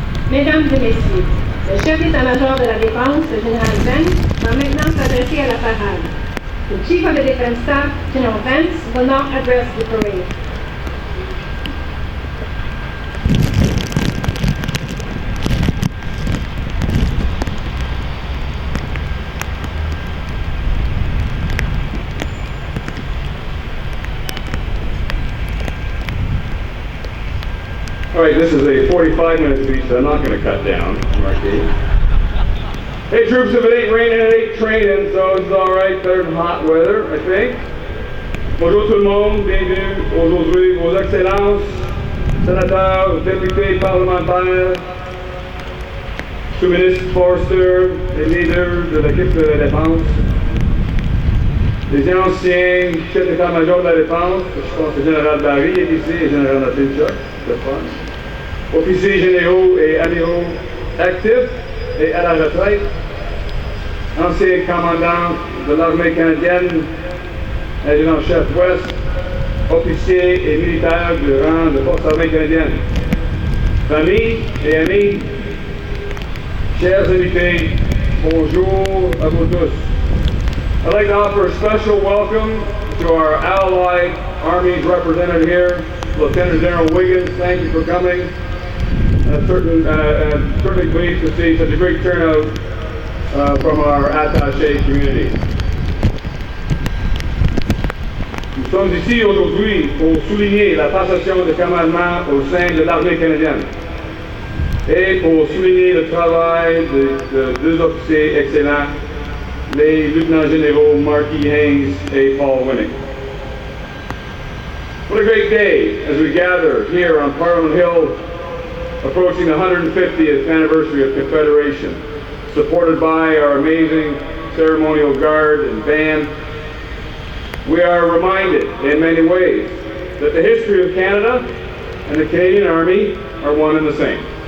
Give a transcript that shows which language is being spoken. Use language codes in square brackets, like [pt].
[fr] Mesdames et Messieurs, le chef d'état-major de la Défense, le général Vance, va maintenant s'adresser à la parade. [en] The Chief of the Defense Staff, General Vance, will now address the parade. All right, this is a 45-minute speech that I'm not going to cut down, Marquis. Hey troops, if it ain't raining, it ain't training, so it's all right, better than hot weather, I think. [fr] Bonjour tout le monde, bienvenue aujourd'hui, vos excellences, sénateurs, députés parlementaires, sous-ministres, foresters, les leaders de l'équipe de la défense, les anciens chefs d'état-major de la défense, je pense que le général Barry est ici, et le général Natinchuk, de France, officiers généraux et amiraux actifs et à la retraite, anciens commandants de l'armée canadienne, adjudant-chef ouest, officiers et militaires du rang de force armée canadienne, familles et amis, chers invités, bonjour à vous tous. [en] I'd like to offer a special welcome to our allied armies represented here. Lieutenant General Wiggins, thank you for coming. Certainly pleased to see such a great turnout from our attaché community. [fr] Nous sommes ici aujourd'hui pour souligner la passation de commandement au sein de l'armée canadienne et pour souligner le travail de deux officiers excellents, les lieutenants généraux Marquis Haynes et Paul Winnick. [en] What a great day as we gather here on Parliament Hill, approaching the 150th anniversary of Confederation, supported by our amazing ceremonial guard and band. We are reminded in many ways that the history of Canada and the Canadian Army are one and the same.